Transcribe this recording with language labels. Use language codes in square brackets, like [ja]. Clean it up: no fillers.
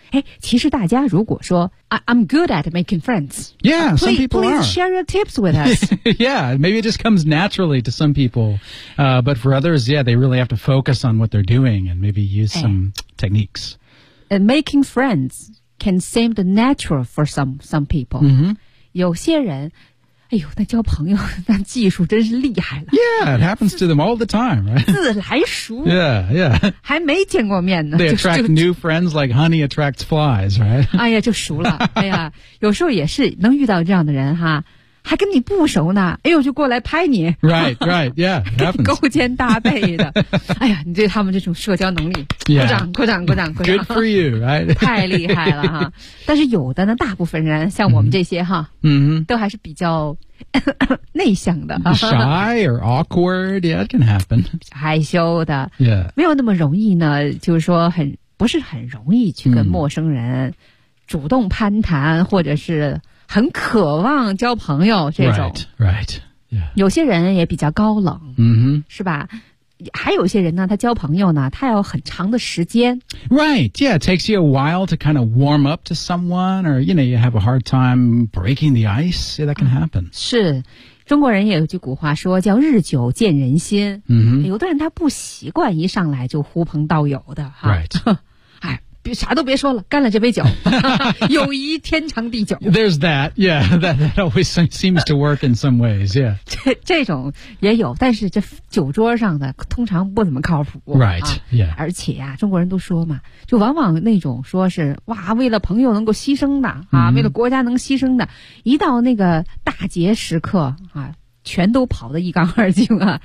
[zh] 哎，其实大家如果说 [en] I'm good at making friends. Yeah, some people are. Please share your tips with us. Yeah, maybe it just comes naturally to some people. But for others, yeah, they really have to focus on what they're doing and maybe use some techniques. And making friends. Can seem the natural for some people. Mm-hmm. [zh] 有些人，哎呦，那交朋友那技术真是厉害了。 [en] Yeah, it happens to them all the time, right? [zh] 自来熟。 [en] Yeah, yeah. [zh] 还没见过面呢。 [en] They attract new friends like honey attracts flies, right? [zh] 哎呀，就熟了。哎呀，有时候也是能遇到这样的人哈。还跟你不熟呢，哎呦，就过来拍你。 [en] Right, right, yeah, happens. [zh] 勾肩搭背的。哎呀，你对他们这种社交能力，鼓掌，鼓掌，鼓掌，鼓掌。 [en] Good for you, right? [zh] 太厉害了哈。但是有的呢，大部分人像我们这些哈，嗯、mm-hmm. ，都还是比较内向的。 [en] Shy or awkward, yeah, it can happen. [zh] 害羞的。 [en] Yeah. [zh] 没有那么容易呢，就是说很，不是很容易去跟陌生人主动攀谈，或者是很渴望交朋友这种 [en] right, right,、yeah. [zh] 有些人也比较高冷、 mm-hmm. 是吧，还有些人呢，他交朋友呢，他要很长的时间 [en] Right, yeah, it takes you a while to kind of warm up to someone or you know, you have a hard time breaking the ice, yeah, that can happen、 [zh] 嗯、是，中国人也有句古话说叫日久见人心、 mm-hmm. 有的人他不习惯一上来就呼朋道友的 [en] Right [zh] 别啥都别说了，干了这杯酒，友谊天长地久。 [en] There's that, yeah, that always seems to work in some ways, yeah. [zh] 这种也有，但是这酒桌上的通常不怎么靠谱。 [en] Right,、啊、 yeah. [zh] 而且呀、啊，中国人都说嘛，就往往那种说是哇，为了朋友能够牺牲的啊， mm-hmm. 为了国家能牺牲的，一到那个大节时刻啊，全都跑得一干二净啊，